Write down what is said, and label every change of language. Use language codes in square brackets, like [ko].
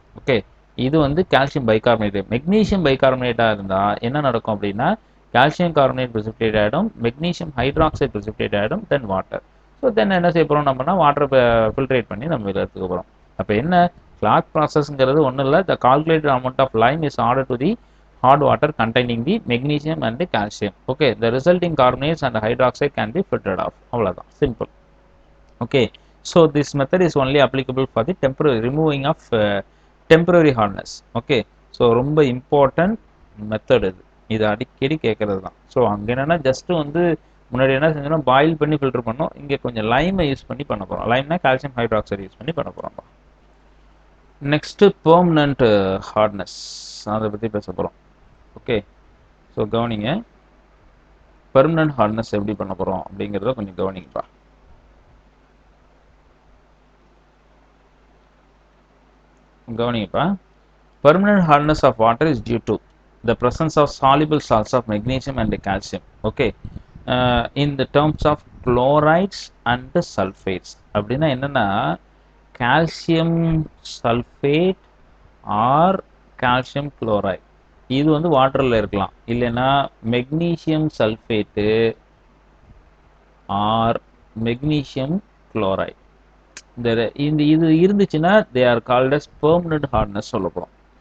[ta] Okay, இது வந்து calcium bicarbonate. Magnesium பைகார்பனேட்டாக இருந்தால் என்ன நடக்கும் அப்படின்னா கால்சியம் கார்பனேட் ப்ரிசிபிடேட் ஆகிடும், மெக்னீஷியம் ஹைட்ராக்சைடு ப்ரிசிபிடேட் ஆகிடும், தென் வாட்டர். ஸோ தென் என்ன செய்ய போகிறோம் நம்மனா வாட்டரை ஃபில்ட்ரேட் பண்ணி நம்ம இதில் எடுத்துக்க போகிறோம். அப்போ என்ன, [en] Clark ப்ராசஸ்ங்கிறது [ta] ஒன்றும் இல்லை, [en] The calculated amount of Lime is order to the hard water containing the magnesium and the calcium. Okay, the resulting carbonates and hydroxide can be filtered off. [ta] அவ்வளவுதான், simple. [en] Okay, so this method is only applicable for the temporary removing of temporary hardness. Okay, so ரொம்ப important. [ta] Method இது அடிக்கடி கேட்கறது தான். So அங்கே என்னன்னா just வந்து முன்னாடி என்ன செஞ்சோம்னா பாயில் பண்ணி ஃபில்டர் பண்ணோம். இங்கே கொஞ்சம் லைமை யூஸ் பண்ணி பண்ண போகிறோம். லைம்னா கால்சியம் ஹைட்ராக்சைடு யூஸ் பண்ணி பண்ண போகிறோம். நெக்ஸ்ட்டு பெர்மனன்ட் ஹார்ட்னஸ் அதை பற்றி பேச போகிறோம். ஓகே, ஸோ கவனிங்க, பெர்மனன்ட் ஹார்ட்னஸ் எப்படி பண்ண போகிறோம் அப்படிங்கிறத கொஞ்சம் கவனிங்கப்பா. கவனிங்கப்பா. [en] Permanent hardness of water is due to the presence of soluble salts of magnesium and calcium. Okay, in the terms of chlorides and sulfates. [ta] அப்படின்னா என்னன்னா calcium sulphate R calcium chloride இது வந்து வாட்டரில் இருக்கலாம். இல்லைன்னா magnesium sulphate R magnesium chloride இந்த இது இருந்துச்சுன்னா [en] they are called as permanent hardness [ta] சொல்ல போகிறோம்.